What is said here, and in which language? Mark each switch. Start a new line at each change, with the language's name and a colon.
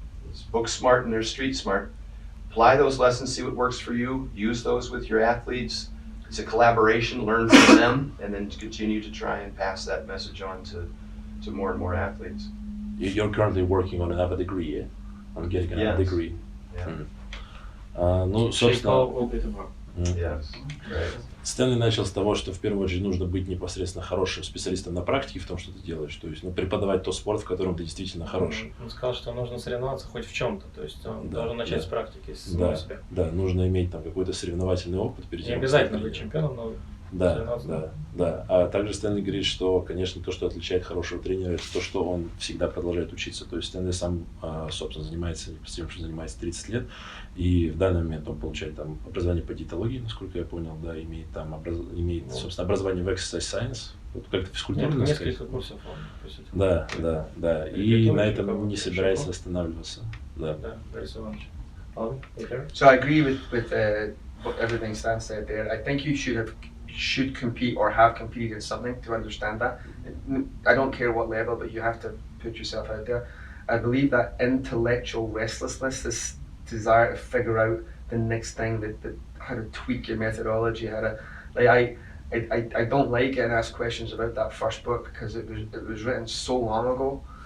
English: It's book smart and there's street smart. Apply those lessons, see what works for you, use those with your athletes. It's a collaboration, learn from them, and then continue to try and pass that message on to more and more athletes. You're currently working on another degree, yeah? On getting another degree. Yeah.
Russian: Ну, собственно,
English: Yes. Right.
Russian: Стэнли начал с того, что в первую очередь нужно быть непосредственно хорошим специалистом на практике в том, что ты делаешь, то есть преподавать тот спорт, в котором ты действительно хороший. Он сказал, что нужно соревноваться хоть в чем-то, то есть он должен начать с практики, с самого себя. Да, нужно иметь там какой-то соревновательный опыт перед тем. Не обязательно быть чемпионом, но Да. А также Стэнли говорит, что, конечно, то, что отличает хорошего тренера, это то, что он всегда продолжает учиться. То есть Стэнли сам, собственно, занимается тем, что занимается 30 лет, и в данный момент он получает там образование по диетологии, насколько я понял, да, имеет, собственно, образование в
English: exercise science,
Russian: вот как-то физкультурно. Несколько курсов он посетил. Да, и на этом не собирается останавливаться. Да. Борис Иванович. Alvin,
English: So I agree with everything Stan said there. I think you should compete or have competed in something to understand that. I don't care what level, but you have to put yourself out there. I believe that intellectual restlessness, this desire to figure out the next thing, that how to tweak your methodology, how to I don't like getting asked questions about that first book because it was written so long ago.